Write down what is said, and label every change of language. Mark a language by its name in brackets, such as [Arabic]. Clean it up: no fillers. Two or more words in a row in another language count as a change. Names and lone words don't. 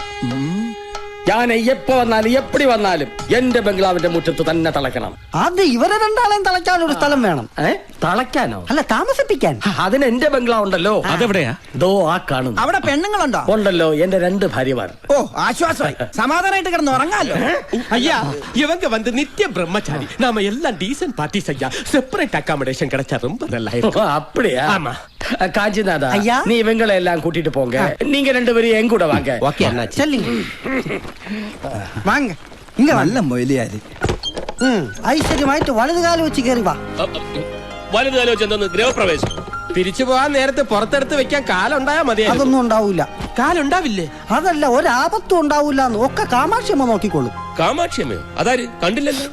[Malayalam] ഞാൻ എപ്പോ വന്നാലും എപ്പടി വന്നാലും എന്റെ ബംഗ്ലാവിന്റെ മുറ്റത്ത് തന്നെ തളയ്ക്കണം. അത് ഇവരെ രണ്ടാളെയും തളയ്ക്കാൻ ഒരു സ്ഥലം വേണം. തളയ്ക്കാനോ? അല്ല, താമസിപ്പിക്കാൻ. അതിന് എന്റെ ബംഗ്ലാവ് ഉണ്ടല്ലോ. അതെവിടെയാ? ദോ ആ കാണുന്നു. അവിടെ പെണ്ണുങ്ങളുണ്ടോ? ഉണ്ടല്ലോ, എന്റെ 2 ഭാര്യമാർ. ഓ, ആശ്വാസമായി. സമാധാനമായിട്ട് കിടന്ന് ഉറങ്ങാലോ. [Tamil] ஐயா, இவங்க வந்து நித்திய பிரம்மச்சாரி. நாம எல்லாம் [English] decent parties [Tamil] ஐயா. [English] separate accommodation [Tamil] கிடைச்சா ரொம்ப நல்லா இருக்கும். அப்படியா? ஆமா. காஞ்சிநாதா, நீ இவங்களை எல்லாம் கூட்டிட்டு போங்க. நீங்க 2 பேரும் என் கூட வாங்க. ஓகே அண்ணா, செல்லுங்க. வாங்க. இங்க நல்ல மொயிலியாரு. [Malayalam] ഐശ്വര്യമായിട്ട് വലതുകാലം വെച്ച് കയറി വാ. വലതുകാലം വെച്ച് എന്തോന്ന്? ഗൃഹപ്രവേശം. തിരിച്ചു പോകാൻ നേരത്തെ പുറത്തെടുത്ത് വെക്കാൻ കാലുണ്ടായാ മതി. അതൊന്നും ഉണ്ടാവൂല. കാലുണ്ടാവില്ലേ? അതല്ല, ഒരാപത്തും ഉണ്ടാവൂല. ഒക്കെ കാമാക്ഷിയമ്മ നോക്കിക്കോളും. കാമാക്ഷിയമ്മയോ? അതാര്? കണ്ടില്ലല്ലോ.